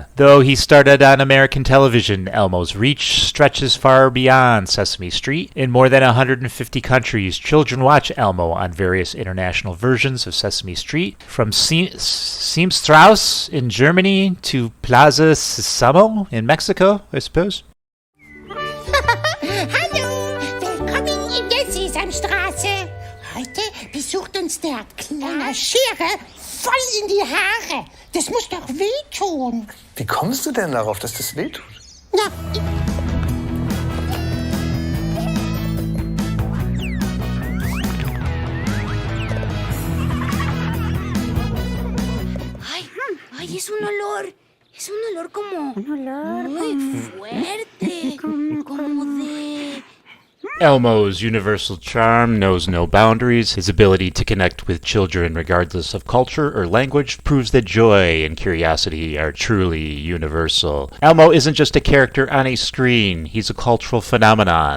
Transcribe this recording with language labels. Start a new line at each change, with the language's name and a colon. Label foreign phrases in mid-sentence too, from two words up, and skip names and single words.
English: Though he started on American television, Elmo's reach stretches far beyond Sesame Street. In more than 150 countries, children watch Elmo on various international versions of Sesame Street, from Seamstrauss in Germany to Plaza Sésamo in Mexico, I suppose.
German: Hallo, willkommen in der Sesamstraße. Heute besucht uns der kleine Schere voll in die Haare. Das muss doch wehtun. Wie kommst du denn darauf, dass das wehtut? Na,
Spanish: Ay, es un olor como... Un olor muy fuerte, como de...
English: Elmo's universal charm knows no boundaries. His ability to connect with children regardless of culture or language proves that joy and curiosity are truly universal. Elmo isn't just a character on a screen, he's a cultural phenomenon.